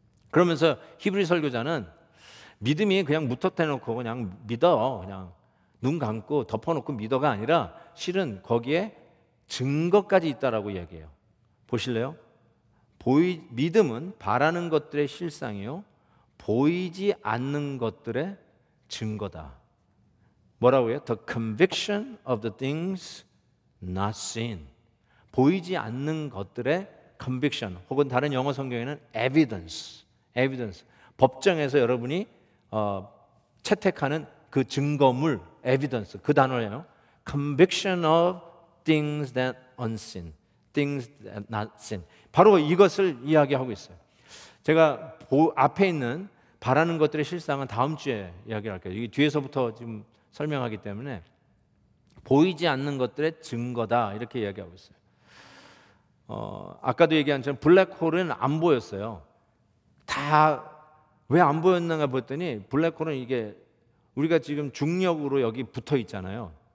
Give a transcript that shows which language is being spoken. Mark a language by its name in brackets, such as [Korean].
[Korean] 그러면서 히브리 설교자는 믿음이 그냥 무턱대놓고 그냥 믿어, 그냥 눈 감고 덮어놓고 믿어가 아니라 실은 거기에 증거까지 있다라고 얘기해요. 보실래요? 믿음은 바라는 것들의 실상이요 보이지 않는 것들의 증거다. 뭐라고 해요? [English] The conviction of the things not seen. [Korean] 보이지 않는 것들의 conviction, 혹은 다른 영어 성경에는 evidence. 법정에서 여러분이 채택하는 그 증거물, evidence, 그 단어예요. [English] Conviction of things that unseen, things that not seen. [Korean] 바로 이것을 이야기하고 있어요. 제가 앞에 있는 바라는 것들의 실상은 다음 주에 이야기를 할게요. 이게 뒤에서부터 지금 설명하기 때문에 보이지 않는 것들의 증거다 이렇게 이야기하고 있어요. 아까도 얘기한 것처럼 블랙홀은 안 보였어요. 다 왜 안 보였는가 봤더니 블랙홀은 이게 우리가 지금 중력으로 여기 붙어 있잖아요.